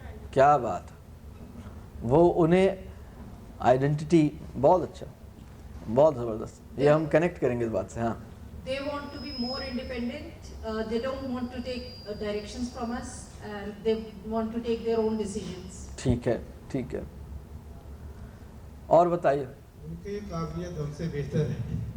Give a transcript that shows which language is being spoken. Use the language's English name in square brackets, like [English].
[Urdu] کیا بات, وہ انہیں آئیڈینٹی, بہت اچھا, بہت زبردست. یہ ہم کنیکٹ کریں گے اس بات سے. ہاں. [English] They want to be more independent. They don't want to take directions from us, and they want to take their own decisions. [Urdu] ٹھیک ہے ٹھیک ہے. اور بتائیے. ان کی قابلیت ہم سے بہتر ہے.